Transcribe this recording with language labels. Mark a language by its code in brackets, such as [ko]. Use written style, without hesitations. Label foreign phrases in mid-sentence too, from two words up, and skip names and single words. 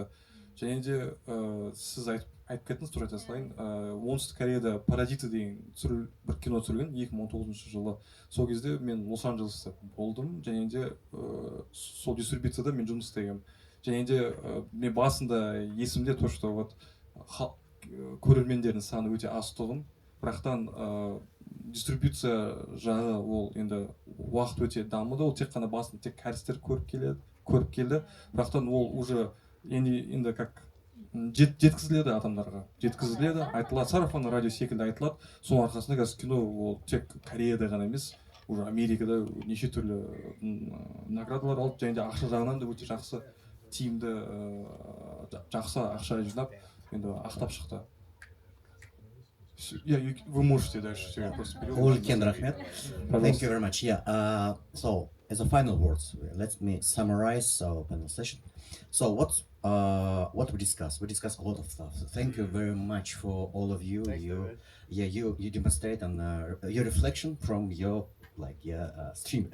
[kk] Және де сіз айтып кеттіңіз, тура айта салайын, оңтүстік Кореяда Паразиты деген бір кино түсірілген 2019 жылы. Сол кезде мен Лос-Анджелесте болдым, және де сол дистрибьюцияда мен жұмыс істегенмін. Және де мен басында есімде [ru] то, что вот [kk] көрермендердің саны өте аз тұғын, бірақтан дистрибьюция жағы ол енді уақыт өте дамыды, ол тек қана басында тек кәрістер көріп келді, бірақтан ол уже енді как жеткізіледі адамдарға, айтылады, [ru] сарафанный радио [kk] секілді айтылады. Соның арқасында қазір кино ол тек Кореяда ғана емес, уже Америкада неше түрлі наградалар алып, және де ақша жағынан да өте жақсы, тиімді, жақсы ақша жинап, енді ақтап шықты. [ru] Вы можете дальше просто переводить. [en] Thank you very much. Yeah. So as a final words, let me summarize our panel session. So what we discussed? We discussed a lot of stuff. So thank you very much for all of you. You demonstrate and your reflection from your stream.